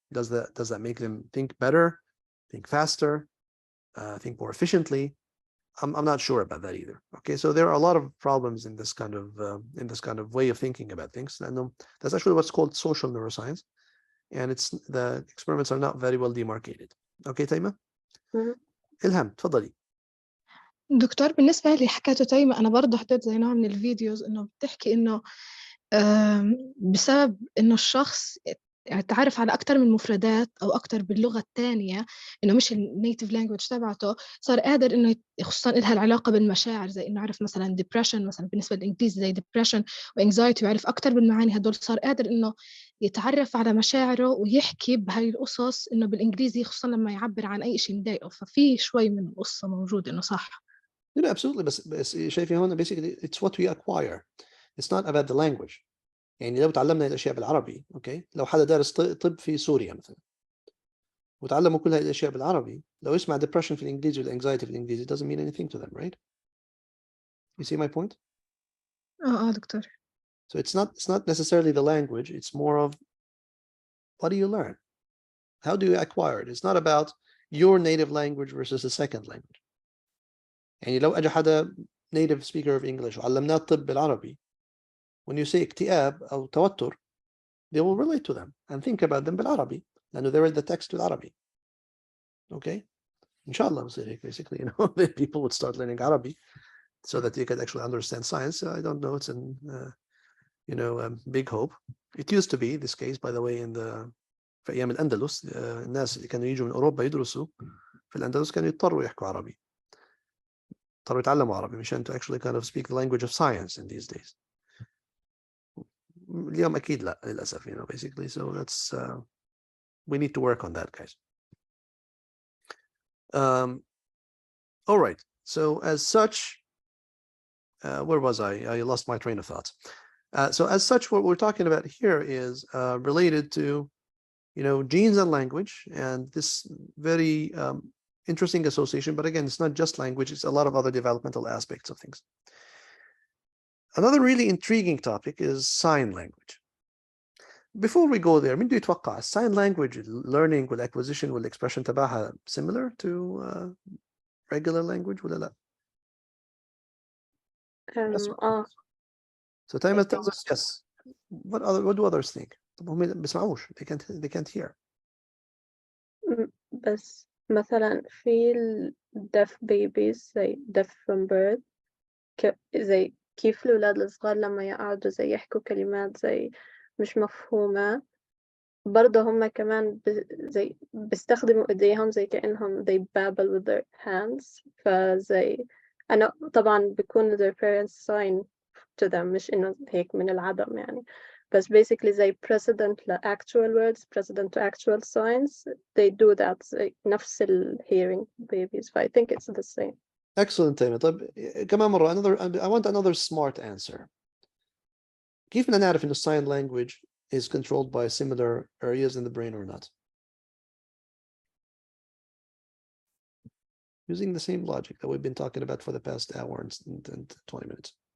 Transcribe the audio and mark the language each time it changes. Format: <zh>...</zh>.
<en>Does that make them think better, think faster, think more efficiently? I'm not sure about that either. Okay, so there are a lot of problems in this kind of way of thinking about things. And that's actually what's called social neuroscience, and the experiments are not very well demarcated. Okay,</en> <ar>Taima? إلهام تفضلي. دكتور بالنسبة لي حكاته تيمة أنا برضه حضرت زي نوع من الفيديوز إنه بتحكي إنه بسبب إنه الشخص تعرف على أكتر من مفردات أو أكتر باللغة الثانية إنه مش النيتيف لانجويج تبعته صار قادر إنه خصوصا إلها العلاقة بالمشاعر زي إنه عرف مثلا depression مثلا بالنسبة للإنجليزي زي depression وanxiety ويعرف أكتر بالمعاني هدول صار قادر إنه يتعرف على مشاعره ويحكي بهاي القصص إنه بالإنجليزي خصوصا لما يعبر عن أي شيء مضايقه ففي شوي من القصة موجود إنه صح.</ar> <en>No, absolutely.</en> <ar>بس شايفي هون</ar> <en>basically it's what we acquire. It's not about the language.</en> <ar>يعني لو تعلمنا الاشياء بالعربي، اوكي، لو حدا دارس طب في سوريا مثلا وتعلموا كل هذه الاشياء بالعربي، لو يسمع depression في الانجليزي والanxiety في الانجليزي</ar> <en>it doesn't mean anything to them, right? You see my point?</en> <ar>دكتور.</ar> <en>So it's not necessarily the language, it's more of what do you learn? How do you acquire it? It's not about your native language versus a second language.</en> <ar>يعني لو اجى حدا</ar> <en>native speaker of English</en> <ar>وعلمناه الطب بالعربي,</ar> <en>when you say</en> <ar>اكتئاب أو توتر,</ar> <en>they will relate to them and think about them</en> <ar>بالعربي لأنه</ar> <en>they read the text</en> <ar>بالعربي.</ar> <en>Okay? Inshallah, basically, you know, people would start learning Arabic so that you could actually understand science. I don't know, it's an, big hope. It used to be this case, by the way,</en> <ar>في أيام الأندلس الناس اللي كانوا يجوا من أوروبا يدرسوا في الأندلس كانوا يضطروا يحكوا عربي. يضطروا يتعلموا عربي مشان</ar> <en>to actually kind of speak the language of science in these days.</en> <ar>اليوم أكيد لا للأسف,</ar> <en>basically. So that's we need to work on that, guys. All right. So as such, where was I? I lost my train of thought. So as such, what we're talking about here is related to, genes and language, and this very interesting association. But again, it's not just language; it's a lot of other developmental aspects of things. Another really intriguing topic is sign language. Before we go there,</en> <ar>مين بده يتوقع</ar> <en>sign language learning والacquisition والexpression</en> <ar>تبعها</ar> <en>similar to regular language</en> <ar>ولا لا؟</ar> <en>Yes. So Taima tells us yes. What do others think?</en> <ar>طب هم بيسمعوش,</ar> <en>they can't hear.</en> <ar>بس مثلا في</ar> <en>deaf babies</en> <ar>زي</ar> <en>deaf from birth</en> <ar>زي كيف الأولاد الصغار لما يقعدوا زي يحكوا كلمات زي مش مفهومة برضه هم كمان زي بيستخدموا ايديهم زي كأنهم</ar> <en>they babble with their hands</en> <ar>فزي أنا طبعا بيكون</ar> <en>their parents sign to them</en> <ar>مش إنه هيك من العدم يعني بس basically زي precedent ل actual words</ar> <en>precedent to actual signs they do that</en> <ar>زي نفس ال</ar> <en>hearing babies I think it's the same. Excellent, Taima.</en> <ar>طيب كمان مرة</ar> <en>I want another smart answer.</en> <ar>كيف بدنا نعرف إنه</ar> <en>sign language is controlled by similar areas in the brain or not? Using the same logic that we've been talking about for the past hour and 20 minutes.</en>